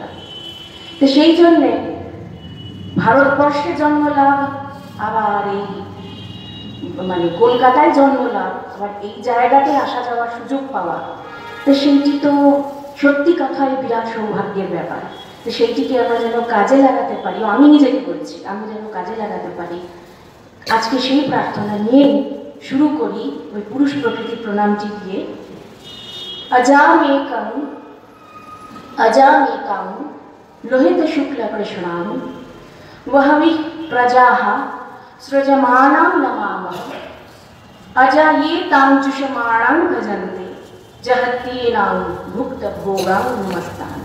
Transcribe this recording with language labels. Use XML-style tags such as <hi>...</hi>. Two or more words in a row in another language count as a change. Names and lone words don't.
<bn>তো সেই জন্যে ভারতবর্ষে জন্মলাভ, আবার এই মানে কলকাতায় জন্মলাভ, আবার এই জায়গাতে আসা যাওয়ার সুযোগ পাওয়া, তো সেইটি তো সত্যি কথাই বিরাট সৌভাগ্যের ব্যাপার। তো সেইটিকে আমরা যেন কাজে লাগাতে পারি, আমি নিজেকে বলছি, আমি যেন কাজে লাগাতে পারি, আজকে সেই প্রার্থনা নিয়ে শুরু করি ওই পুরুষ প্রকৃতি প্রণামটি দিয়ে।</bn> <sa>अजामेकं लोहित शुक्ल कृष्णां वहवि प्रजाः सृजमानां नमामः। अजायेतां जुषमाणां भजन्ते जहत्येनां भुक्त भोगां नमस्तान्।</sa>